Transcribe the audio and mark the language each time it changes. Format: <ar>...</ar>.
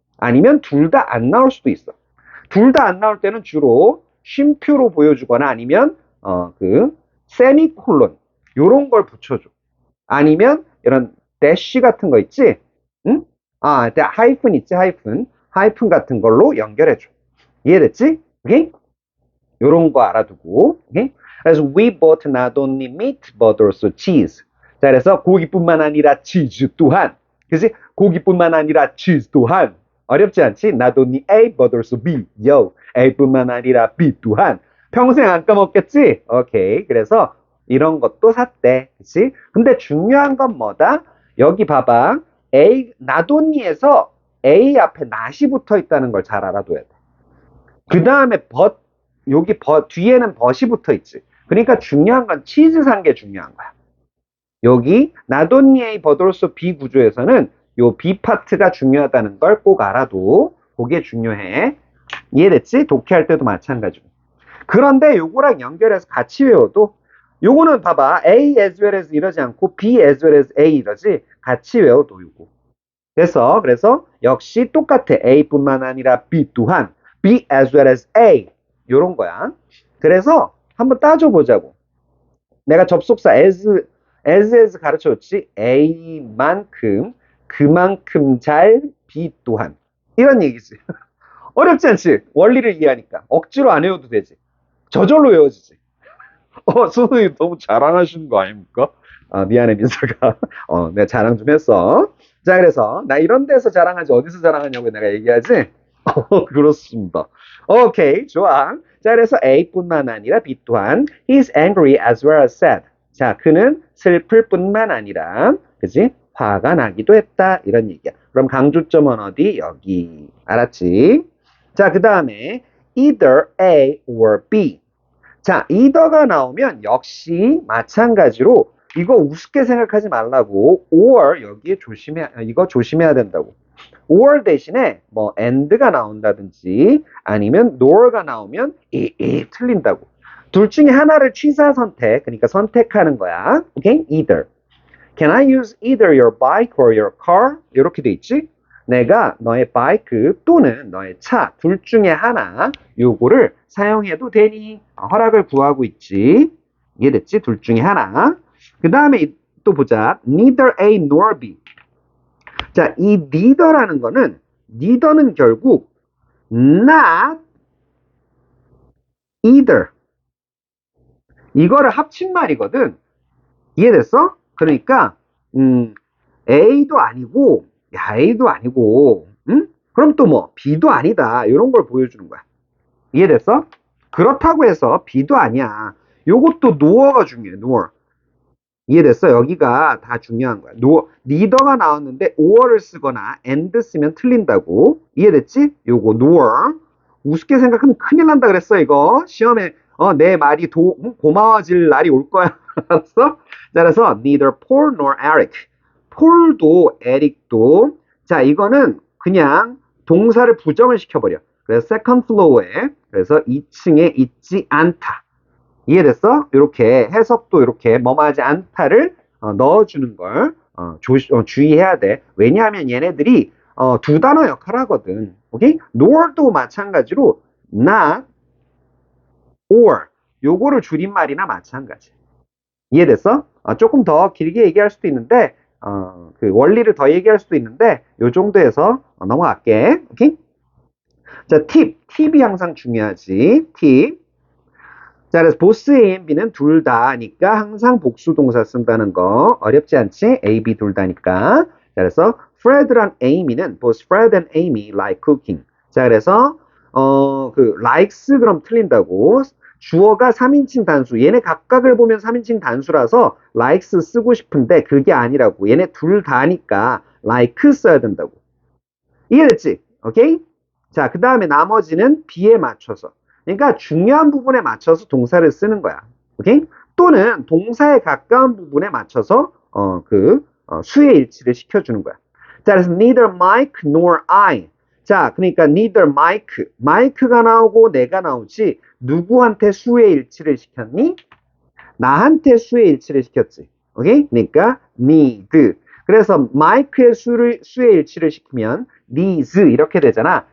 <ko>아니면 둘 다 안 나올 수도 있어. 둘 다 안 나올 때는 주로 쉼표로 보여주거나 아니면 세미콜론 요런 걸 붙여줘. 아니면 이런 대쉬 같은 거 있지? 응? 하이픈 있지? 하이픈 같은 걸로 연결해줘. 이해됐지? 오케이? 요런 거 알아두고. 오케이? 그래서</ko> <en>we bought not only meat but also cheese.</en> <ko>자, 그래서 고기뿐만 아니라 치즈 또한. 그치? 고기뿐만 아니라 치즈 또한. 어렵지 않지?</ko> <en>not only A but also B. Yo.</en> <ko>A뿐만 아니라 B 또한. 평생 안 까먹겠지? 오케이. 그래서 이런 것도 샀대. 그치? 근데 중요한 건 뭐다? 여기 봐봐. not only에서 A 앞에 not이 붙어 있다는 걸 잘 알아둬야 돼. 그 다음에 여기 뒤에는 but이 붙어 있지. 그러니까 중요한 건 치즈 산 게 중요한 거야. 여기 not only A but also B 구조에서는 요 B 파트가 중요하다는 걸 꼭 알아도. 그게 중요해. 이해됐지? 독해할 때도 마찬가지고. 그런데 요거랑 연결해서 같이 외워도 요거는 봐봐.</ko> <en>A as well as</en> <ko>이러지 않고</ko> <en>B as well as A</en> <ko>이러지. 같이 외워도 요거. 그래서 역시 똑같아. A뿐만 아니라 B 또한</ko> <en>B as well as A.</en> <ko>요런 거야. 그래서 한번 따져보자고. 내가 접속사 as 가르쳐줬지. A만큼 그만큼 잘 B 또한. 이런 얘기지. 어렵지 않지? 원리를 이해하니까. 억지로 안 외워도 되지. 저절로 외워지지. 선생님 너무 자랑하시는 거 아닙니까? 아, 미안해, 민서가. 내가 자랑 좀 했어. 자, 그래서, 나 이런 데서 자랑하지, 어디서 자랑하냐고 내가 얘기하지? 그렇습니다. 오케이, 좋아. 자, 그래서 A뿐만 아니라 B 또한,</ko> <en>he's angry as well as sad.</en> <ko>자, 그는 슬플 뿐만 아니라, 그지? 화가 나기도 했다. 이런 얘기야. 그럼 강조점은 어디? 여기. 알았지? 자, 그 다음에,</ko> <en>either A or B.</en> <ko>자, either가 나오면 역시 마찬가지로 이거 우습게 생각하지 말라고 or 여기에 이거 조심해야 된다고. or 대신에 뭐 and가 나온다든지 아니면 nor가 나오면 틀린다고. 둘 중에 하나를 취사 선택, 그러니까 선택하는 거야. 오케이? either.</ko> <en>Can I use either your bike or your car?</en> <ko>이렇게 돼 있지? 내가 너의 바이크 또는 너의 차 둘 중에 하나 요거를 사용해도 되니? 허락을 구하고 있지. 이해됐지? 둘 중에 하나. 그 다음에 또 보자.</ko> <en>Neither A nor B.</en> <ko>자, 이 neither라는 거는 neither는 결국 not either. 이거를 합친 말이거든. 이해됐어? 그러니까 A도 아니고 A도 아니고 응? 그럼 또 뭐 B도 아니다. 이런 걸 보여주는 거야. 이해됐어? 그렇다고 해서 B도 아니야. 요것도 no가 중요해. nor. 이해됐어? 여기가 다 중요한 거야. neither가 나왔는데 or를 쓰거나 and 쓰면 틀린다고. 이해됐지? 요거 nor. 우습게 생각하면 큰일 난다 그랬어 이거. 시험에 내 말이 고마워질 날이 올 거야. 알았어? 자, 그래서</ko> <en>neither Paul nor Eric.</en> <ko>폴도 에릭도 자 이거는 그냥 동사를 부정을 시켜버려. 그래서 second floor에 그래서 2층에 있지 않다. 이해됐어? 이렇게 해석도 이렇게 뭐뭐하지 않다를 넣어주는 걸 주의해야 돼. 왜냐하면 얘네들이 두 단어 역할 하거든. 오케이? nor도 마찬가지로 not or 요거를 줄임말이나 마찬가지. 이해됐어? 조금 더 길게 얘기할 수도 있는데 그 원리를 더 얘기할 수도 있는데 요 정도에서 넘어갈게. 오케이? 자, 팁이 항상 중요하지. 팁. 자, 그래서 보스 A and B는 둘 다니까 항상 복수 동사 쓴다는 거 어렵지 않지? A, B 둘 다니까. 자, 그래서 Fred랑 Amy는</ko> <en>both Fred and Amy like cooking.</en> <ko>자, 그래서 그 likes 그럼 틀린다고. 주어가 3인칭 단수. 얘네 각각을 보면 3인칭 단수라서 likes 쓰고 싶은데 그게 아니라고. 얘네 둘 다니까 like 써야 된다고. 이해됐지? 오케이? 자, 그 다음에 나머지는 B에 맞춰서. 그러니까 중요한 부분에 맞춰서 동사를 쓰는 거야. 오케이? 또는 동사에 가까운 부분에 맞춰서 수의 일치를 시켜주는 거야. 자, 그래서</ko> <en>neither Mike nor I.</en> <ko>자, 그러니까 neither Mike가 나오고 내가 나오지 누구한테 수의 일치를 시켰니? 나한테 수의 일치를 시켰지. 오케이? 그러니까 need. 그래서 Mike의 수의 일치를 시키면 needs 이렇게 되잖아.</ko>